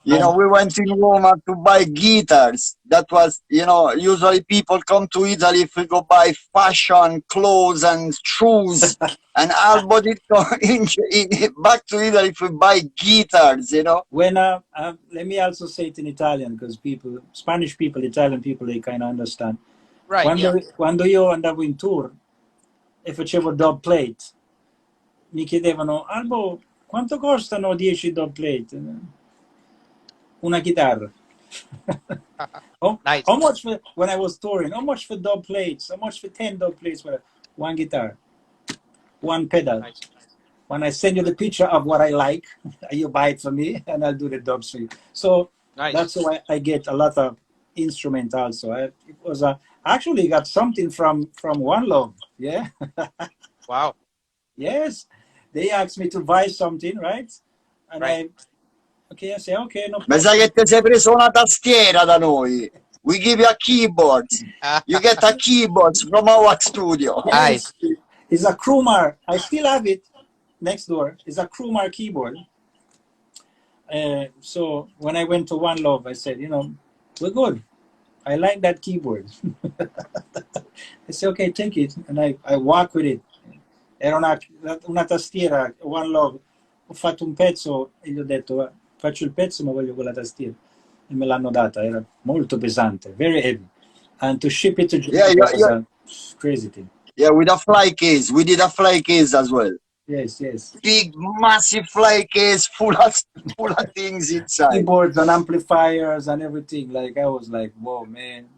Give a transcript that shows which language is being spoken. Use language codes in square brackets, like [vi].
[en] We went in Roma to buy guitars. That was, usually people come to Italy if we go buy fashion, clothes, and shoes. And Albo did go back to Italy if we buy guitars. when let me also say it in Italian because Spanish people, Italian people, they kind of understand. Right. Yeah. [it] Quando io andavo in tour e facevo dub plate, mi chiedevano, Albo, quanto costano 10 dub plate? Una chitarra. [en] Nice. How much for, when I was touring, how much for dub plates? How much for 10 dub plates for one guitar? One pedal. Nice. When I send you the picture of what I like, you buy it for me and I'll do the dubs for you. So Nice. that's why I get a lot of instrument also. It was I actually got something from One Love. Yeah. Wow. Yes. They asked me to buy something, right? And Right. I say, okay, no [it] Ma [en] problem. [it] sai che ti sei preso una tastiera da noi? [en] We give you a keyboard. You get a keyboard from our studio. Nice. Yes. It's a Krumar. I still have it next door. It's a Krumar keyboard. So when I went to One Love, I said, we're good. I like that keyboard. I said, okay, take it. And I walk with it. [it] Era una tastiera, One Love. Ho fatto un pezzo e gli ho detto, faccio il pezzo ma voglio quella tastiera. E me l'hanno data. Era molto pesante, [en] very heavy. And to ship it to Japan was a crazy thing. Yeah, with a fly case. We did a fly case as well. Yes, yes. Big, massive fly case full of things inside. Keyboards and amplifiers and everything. Like I was like, whoa, man.